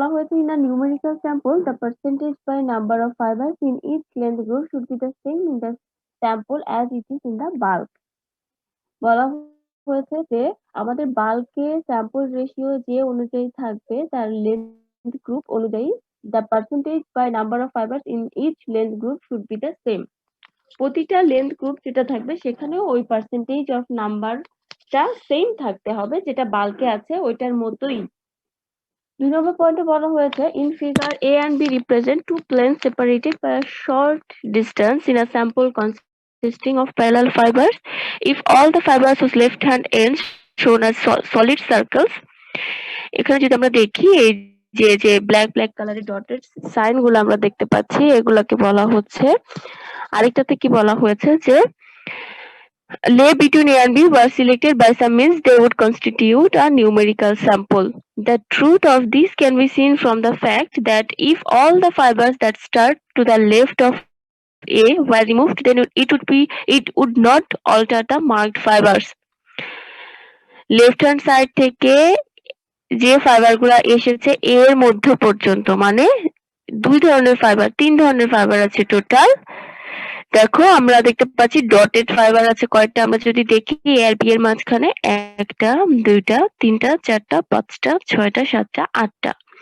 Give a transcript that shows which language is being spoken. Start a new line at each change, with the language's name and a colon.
English: হয়েছে in a numerical sample the percentage by number of fibers in each length group should be the same in the sample as it is in the bulk.
Bangla: বলা হয়েছে যে আমাদের বাল্কে sample ratio যে অনুযায়ী থাকবে তার length group অনুযায়ী
English: the percentage by number of fibers in each length group should be the same.
Bangla: প্রতিটা লেন্থ গ্রুপ যেটা থাকবে সেখানেও ওই পার্সেন্টেজ অফ নাম্বারটা সেম থাকতে হবে যেটা বাল্কে আছে ওইটার মতোই। 2 নম্বর পয়েন্টে বলা হয়েছে
English: in figure A and B represent two planes separated by a short distance in a sample consisting of parallel fibers. If all the fibers whose left hand ends shown as solid circles,
Bangla: এখানে যদি আমরা দেখি এই যে black কালারের dotted sign গুলো আমরা দেখতে পাচ্ছি এগুলাকে বলা হচ্ছে, আরেকটাতে কি বলা হয়েছে যে
English: lay between A and B were selected by some means they would constitute a numerical sample. The truth of this can be seen from the fact that if all the fibers that start to the left of A were removed, then it would not alter the marked fibers.
Bangla: Left hand side থেকে যে fibre গুলা এসেছে এর মধ্য পর্যন্ত, মানে দুই ধরনের ফাইবার, তিন ধরনের ফাইবার আছে টোটাল। দেখো আমরা দেখতে পাচ্ছি ডটেড ফাইবার আছে কয়টা, আমরা যদি দেখি এ আর বি এর মাঝখানে একটা, দুইটা, তিনটা, চারটা, পাঁচটা, ছয়টা, সাতটা, আটটা।